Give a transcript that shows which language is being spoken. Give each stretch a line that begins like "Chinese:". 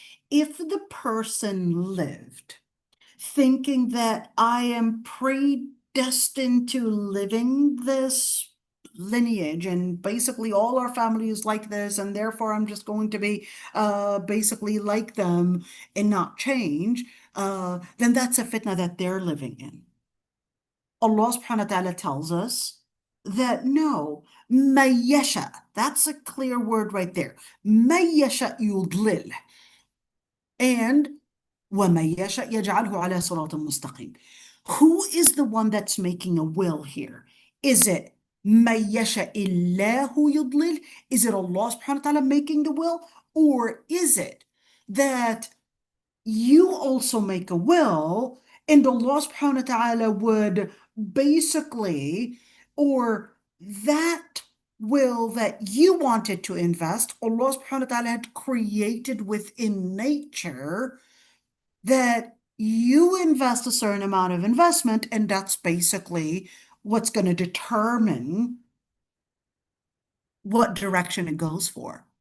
English: If the person lived thinking that I am predestined to living this lineage and basically all our family is like this and therefore I'm just going to be basically like them and not change, then that's a fitna that they're living in. Allah subhanahu wa ta'ala tells us that no, mayyasha, that's a clear word right there. Mayyasha yudlil. And
Arabic: وَمَن يَشَأْ يَجْعَلْهُ عَلَى صِرَاطٍ مُسْتَقِيمٍ.
English: Who is the one that's making a will here? Is it
Arabic: مَن يَشَأْ اللَّهُ يُضْلِلْ?
English: Is it Allah subhanahu wa ta'ala making the will? Or is it that you also make a will and Allah subhanahu wa ta'ala would basically, or that will that you wanted to invest, Allah subhanahu wa ta'ala had created within nature that you invest a certain amount of investment, and that's basically what's going to determine what direction it goes for.